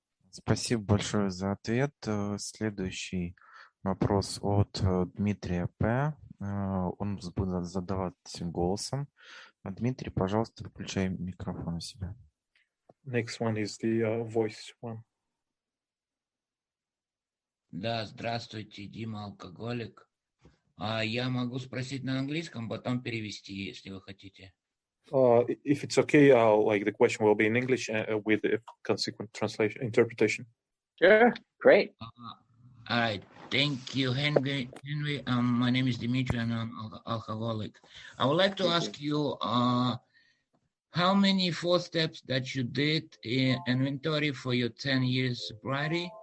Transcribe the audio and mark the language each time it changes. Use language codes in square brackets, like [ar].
[ru] Спасибо большое за ответ. Следующий вопрос от Дмитрия П. Он будет задавать голосом. Дмитрий, пожалуйста, выключай микрофон у себя. [en] Next one is the voice one. [ru] Да, здравствуйте, Дима, алкоголик. Я могу спросить на английском, потом перевести, если вы хотите. [en] If it's okay, the question will be in English with a consequent interpretation. Sure, great. All right. Thank you, Henry. My name is Dimitri, and I'm an alcoholic. I would like to ask you, how many 4 steps that you did in inventory for your 10 years sobriety?